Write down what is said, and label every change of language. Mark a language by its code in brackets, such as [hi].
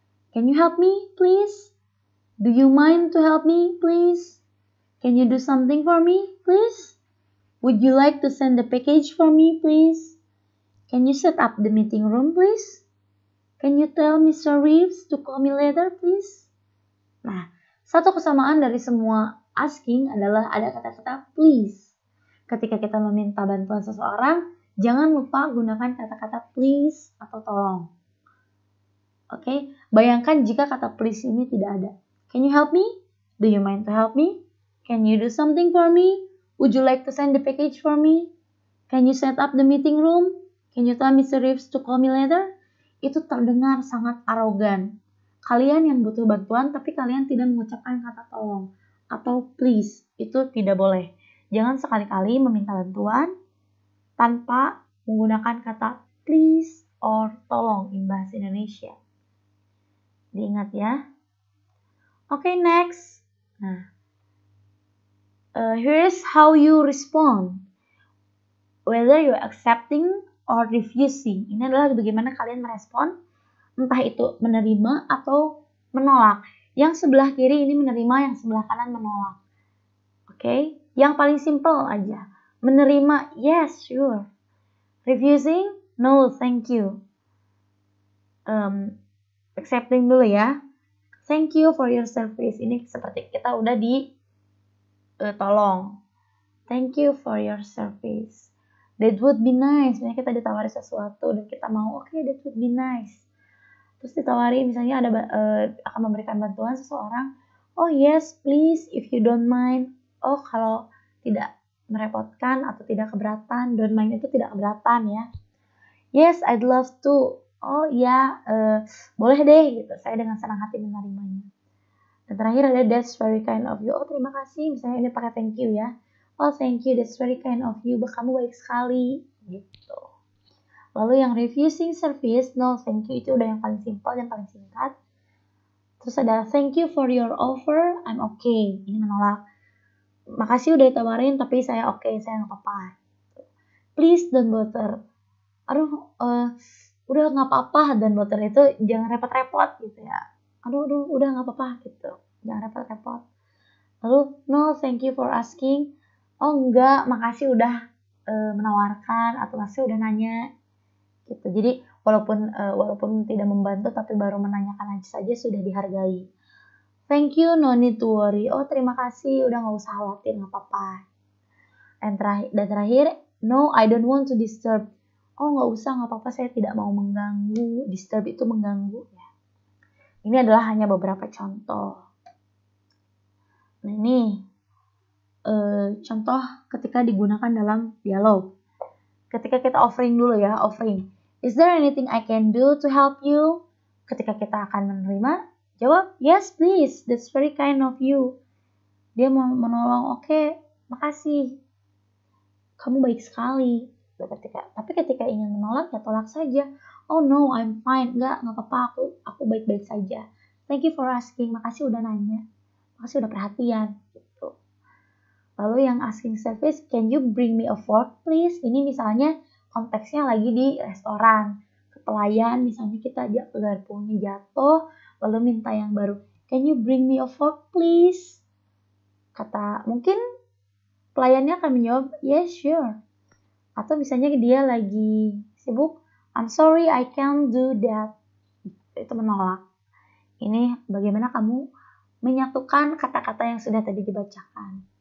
[en] Can you help me, please? Do you mind to help me, please? Can you do something for me, please? Would you like to send the package for me, please? Can you set up the meeting room, please? Can you tell Mr. Reeves to call me later, please? [id] Nah, satu kesamaan dari semua asking adalah ada kata-kata please. Ketika kita meminta bantuan seseorang, jangan lupa gunakan kata-kata please atau tolong. Oke, bayangkan jika kata please ini tidak ada. [en] Can you help me? Do you mind to help me? Can you do something for me? Would you like to send the package for me? Can you set up the meeting room? Can you tell Mr. Reeves to call me later? [id] Itu terdengar sangat arogan. Kalian yang butuh bantuan tapi kalian tidak mengucapkan kata tolong atau please. Itu tidak boleh. Jangan sekali-kali meminta bantuan tanpa menggunakan kata please or tolong in bahasa Indonesia. Diingat ya. [en] Oke, next. Nah, here's how you respond. Whether you're accepting or refusing. [id] Ini adalah bagaimana kalian merespon, entah itu menerima atau menolak. Yang sebelah kiri ini menerima, yang sebelah kanan menolak. Oke, yang paling simple aja. Menerima, [en] yes, sure. Refusing, no, thank you. [id] Accepting dulu ya. [en] Thank you for your service. [id] Ini seperti kita udah tolong. [en] Thank you for your service. That would be nice. [id] Misalnya kita ditawari sesuatu dan kita mau, oke, that would be nice. Terus ditawari misalnya akan memberikan bantuan seseorang. [en] Oh yes, please, if you don't mind. [id] Oh, kalau tidak merepotkan atau tidak keberatan. [en] Don't mind [id] itu tidak keberatan ya. [en] Yes, I'd love to. [id] Oh ya, boleh deh gitu. Saya dengan senang hati menerimanya. [en] Dan terakhir ada that's very kind of you. [id] Oh, terima kasih. Misalnya ini pakai thank you ya. [en] Oh, thank you. That's very kind of you. [id] Kamu baik sekali. Gitu. Lalu yang refusing service, no, thank you. Itu udah yang paling simple, yang paling singkat. [en] Terus ada thank you for your offer. I'm okay. [id] Ini menolak. Makasih udah ditawarin, tapi saya oke, saya nggak apa-apa. [en] Please don't bother. [id] Aduh, udah nggak apa-apa, don't bother itu jangan repot-repot gitu ya. Aduh, udah nggak apa-apa gitu. Jangan repot-repot. [en] Lalu, no, thank you for asking. [id] Oh enggak, makasih udah menawarkan atau makasih udah nanya. Gitu. Jadi walaupun tidak membantu, tapi baru menanyakan saja sudah dihargai. [en] Thank you, no need to worry. [id] Oh, terima kasih, udah gak usah khawatir, gak apa-apa. [en] Dan terakhir, no, I don't want to disturb. [id] Oh, gak usah, gak apa-apa, saya tidak mau mengganggu. Disturb itu mengganggu. Ya. Ini adalah hanya beberapa contoh. Nah, ini contoh ketika digunakan dalam dialog. Ketika kita offering dulu ya, offering. [en] Is there anything I can do to help you? [id] Ketika kita akan menerima, jawab, [en] yes please, that's very kind of you. [id] Dia mau menolong, oke, makasih. Kamu baik sekali. Tapi ketika ingin menolak, ya tolak saja. [en] Oh no, I'm fine. [id] Enggak apa-apa, aku baik-baik saja. [en] Thank you for asking, [id] makasih udah nanya. Makasih udah perhatian. Gitu. [en] Lalu yang asking service, can you bring me a fork please? [id] Ini misalnya konteksnya lagi di restoran. Pelayan, misalnya kita garpunya jatuh, lalu minta yang baru. [en] Can you bring me a fork please? [id] Mungkin pelayannya akan menjawab, yes sure. Atau misalnya dia lagi sibuk, [en] I'm sorry I can't do that. [id] Itu menolak. Ini bagaimana kamu menyatukan kata-kata yang sudah tadi dibacakan.